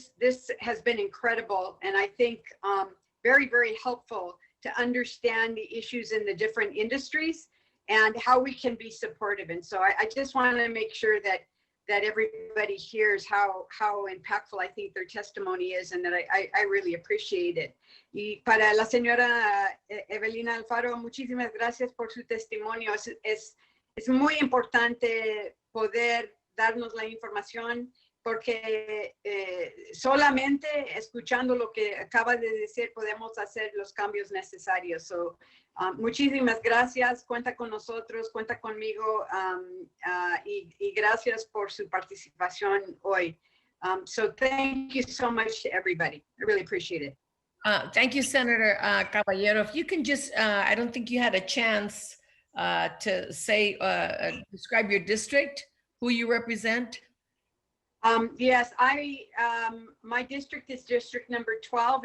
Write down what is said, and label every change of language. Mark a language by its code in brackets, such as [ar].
[en] This has been incredible, and I think very, very helpful to understand the issues in the different industries and how we can be supportive. And so I just want to make sure that everybody hears how impactful I think their testimony is, and that I really appreciate it. [es] Y para la señora Evelina Alfaro, muchísimas gracias por su testimonio. Es muy importante poder darnos la información, porque solamente escuchando lo que acaba de decir podemos hacer los cambios necesarios. So, muchísimas gracias, cuenta con nosotros, cuenta conmigo, y gracias por su participación hoy. [en] So thank you so much to everybody. I really appreciate it. Thank you, Senator Caballero. If you can just, I don't think you had a chance to say, describe your district, who you represent. Yes, my district is district number 12.